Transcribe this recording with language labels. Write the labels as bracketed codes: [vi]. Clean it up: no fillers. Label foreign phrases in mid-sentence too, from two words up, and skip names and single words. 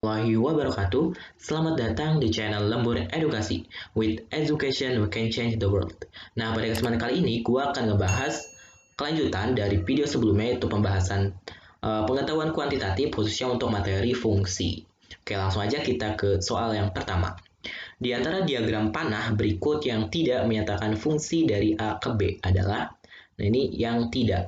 [ar] ورحمة الله وبركاته. [id] Selamat datang di channel Lembur Edukasi. [en] With education we can change the world. [id] Nah, pada kesempatan kali ini gue akan ngebahas kelanjutan dari video sebelumnya, yaitu pembahasan pengetahuan kuantitatif khususnya untuk materi fungsi. Oke, langsung aja kita ke soal yang pertama. Di antara diagram panah berikut yang tidak menyatakan fungsi dari A ke B adalah, nah ini yang tidak.